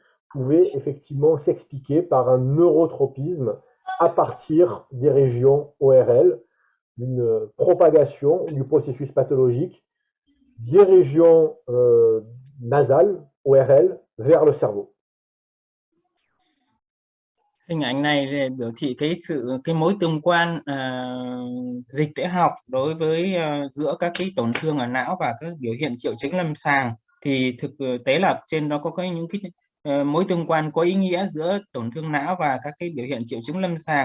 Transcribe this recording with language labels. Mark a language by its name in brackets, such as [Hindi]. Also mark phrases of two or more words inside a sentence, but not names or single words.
[French] pouvait effectivement s'expliquer par un neurotropisme à partir des régions ORL, une propagation du processus pathologique des régions nasales, ORL, vers le cerveau. [Vietnamese] Hình ảnh này thì biểu thị cái mối tương quan dịch tễ học đối với giữa các cái tổn thương ở não và các biểu hiện triệu chứng lâm sàng. Thì thực tế là trên đó có những cái mối tương quan có ý nghĩa giữa tổn thương não và các cái biểu hiện triệu chứng lâm sàng.